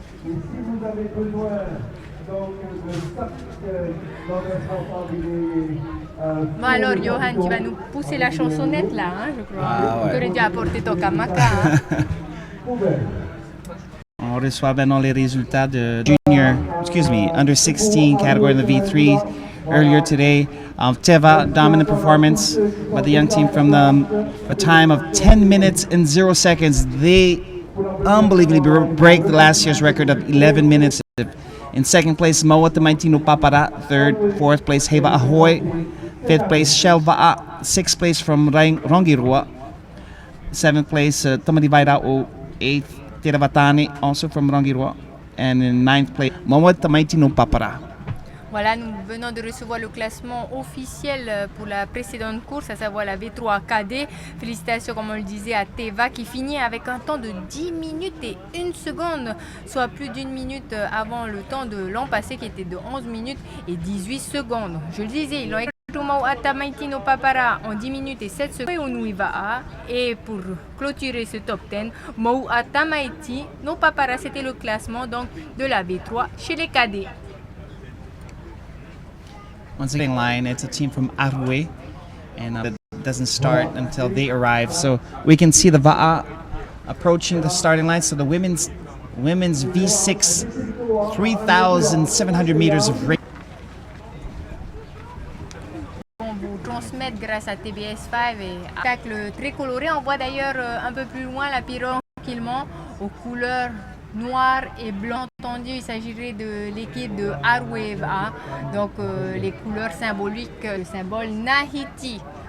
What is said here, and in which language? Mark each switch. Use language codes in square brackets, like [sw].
[fr] Et si vous avez besoin donc de sac non responsable, Bon alors Johan, tu vas nous pousser la chansonnette là, hein, je crois. Tu aurais dû apporter ton kamaka. Hein. On reçoit maintenant les résultats de [en] under 16 category in the V3. Earlier today, Teva, dominant performance by the young team from a time of 10 minutes and 0 seconds. They unbelievably break the last year's record of 11 minutes. In second place, Mateina'a Papara. Third, fourth place, Heiva Ahoy. Fifth place, Shelva'a. Sixth place from Rongirua. Seventh place, Tamari Vaira'o. Eighth, Teravatani, also from Rongirua. And in ninth place, Mateina'a Papara. [fr] Voilà, nous venons de recevoir le classement officiel pour la précédente course, à savoir la V3 KD. Félicitations, comme on le disait, à Teva qui finit avec un temps de 10 minutes et 1 seconde, soit plus d'1 minute avant le temps de l'an passé qui était de 11 minutes et 18 secondes. Je le disais, ils ont écrit Mateina'a Papara en 10 minutes et 7 secondes. Et pour clôturer ce top 10, Mateina'a Papara, c'était le classement donc de la V3 chez les cadets. [en] Once again, line, it's a team from Arwe, and it doesn't start until they arrive. So we can see the Va'a approaching the starting line. So the women's V6, 3,700 meters of race. [fr] On vous transmettre grâce à TBS5 et un spectacle très coloré. On voit d'ailleurs un peu plus loin la pirogue tranquillement aux couleurs noir et blanc. Entendu, il s'agirait de l'équipe de Heiva, donc les couleurs symboliques, le symbole Nahiti.